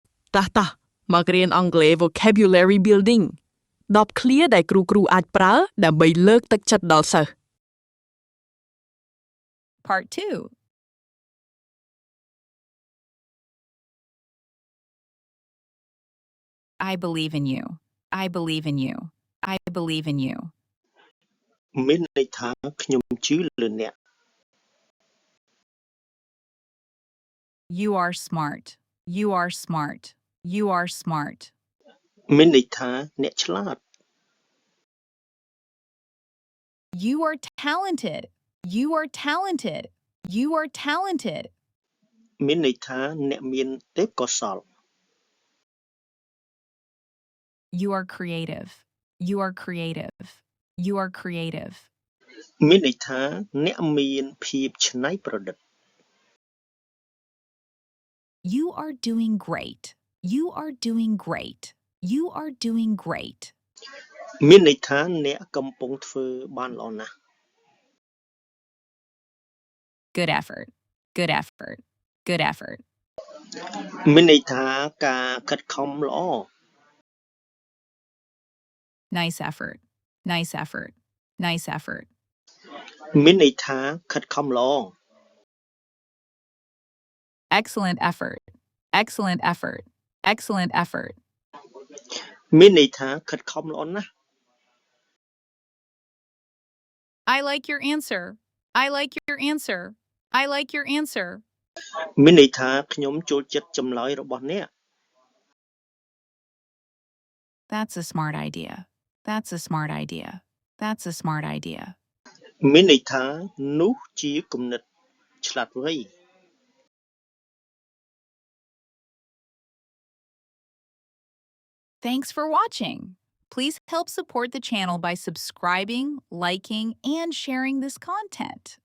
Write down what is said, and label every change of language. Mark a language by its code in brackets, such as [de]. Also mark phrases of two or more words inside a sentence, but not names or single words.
[km] តាមករៀនអង់គ្លេស [en] vocabulary building [km] 10 ឃ្លាដែលគ្រូអាចប្រើដើម្បីលើកទឹកចិត្តដល់សិស្ស [en] Part 2. I believe in you. I believe in you. I believe in you. [km] មានន័យថាខ្ញុំជឿលើអ្នក [en] You are smart. You are smart. You are smart. [km] មានន័យថាអ្នកឆ្លាត [en] You are talented. You are talented. You are talented. [km] មានន័យថាអ្នកមានទេពកោសល្យ [en] You are creative. You are creative. You are creative. [km] មានន័យថាអ្នកមានភាពច្នៃប្រឌិត [en] You are doing great. You are doing great. You are doing great. [km] មានន័យថាអ្នកកំពុងធ្វើបានល្អណាស់ [en] Good effort. Good effort. Good effort. [km] មានន័យថាការខិតខំល្អ [en] Nice effort. Nice effort. Nice effort. [km] មានន័យថាខិតខំល្អ [en] Excellent effort. Excellent effort. Excellent effort. [km] មានន័យថាខិតខំល្អណាស់ [en] I like your answer. I like your answer. I like your answer. [km] មានន័យថាខ្ញុំចូលចិត្តចម្លើយរបស់អ្នក [en] That's a smart idea. That's a smart idea. That's a smart idea. [km] មានន័យថានោះជាគំនិតឆ្លាតវៃ [en] Thanks for watching. Please help support the channel by subscribing, liking, and sharing this content.